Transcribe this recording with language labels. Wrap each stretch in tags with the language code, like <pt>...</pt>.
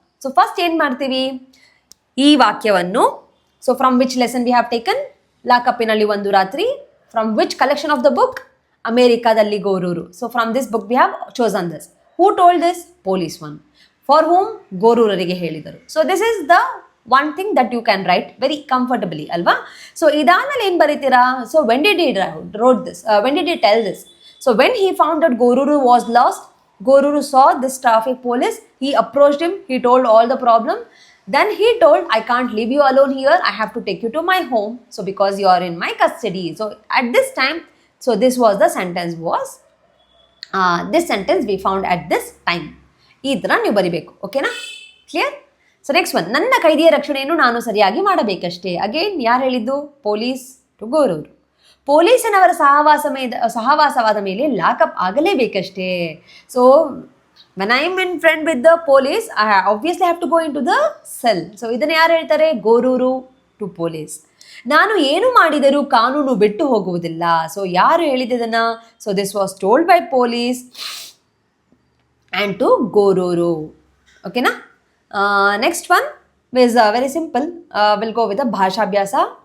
<en>so first</en> <kn>ಏನು ಮಾಡ್ತೀವಿ, ಈ ವಾಕ್ಯವನ್ನು,</kn> <en>So from which lesson we have taken, ಲಾಕಪ್ಪಿನಲ್ಲಿ ಒಂದು ರಾತ್ರಿ. From which collection of the book, ಅಮೇರಿಕಾದಲ್ಲಿ Gorur. So from this book we have chosen this. Who told this? Police one. For home?</en> <kn>ಗೋರೂರರಿಗೆ ಹೇಳಿದರು.</kn> <en>So this is the one thing that you can write very comfortably, alva.</en> <kn>So idanale ಏನು ಬರೀತೀರಾ?</kn> <en>So when did he wrote this? When did he tell this? So when he found that Goruru was lost, Goruru saw this traffic police, he approached him, he told all the problem. Then he told, I can't leave you alone here, I have to take you to my home, so because you are in my custody. So at this time, so this was the sentence was, this sentence we found at this time.</en> <kn>ಈ ಥರ ನೀವು ಬರಿಬೇಕು,</kn> <en>ಓಕೆನಾ? Clear? So next one,</en> <kn>ನನ್ನ ಕೈದಿಯ ರಕ್ಷಣೆಯನ್ನು ನಾನು ಸರಿಯಾಗಿ ಮಾಡಬೇಕಷ್ಟೇ.</kn> <en>again</en> <kn>ಯಾರು ಹೇಳಿದ್ದು?</kn> <en>Police to Gorur.</en> <kn>ಪೊಲೀಸನವರ ಸಹವಾಸವಾದ ಮೇಲೆ lockup ಆಗಲೇಬೇಕಷ್ಟೇ.</kn> <en>So when I am in friend with the police, I obviously have to go into the cell.</en> <kn>So ಇದನ್ನು ಯಾರು ಹೇಳ್ತಾರೆ?</kn> <en>ಗೋರೂರು to police.</en> <kn>ನಾನು ಏನು ಮಾಡಿದರೂ ಕಾನೂನು ಬಿಟ್ಟು ಹೋಗುವುದಿಲ್ಲ. ಸೊ ಯಾರು ಹೇಳಿದ್ದನ್ನ?</kn> <en>So this was told by police and to ಗೋರೂರು, ಓಕೆನಾ? Next one is very simple. Will go with ಭಾಷಾಭ್ಯಾಸ.</en>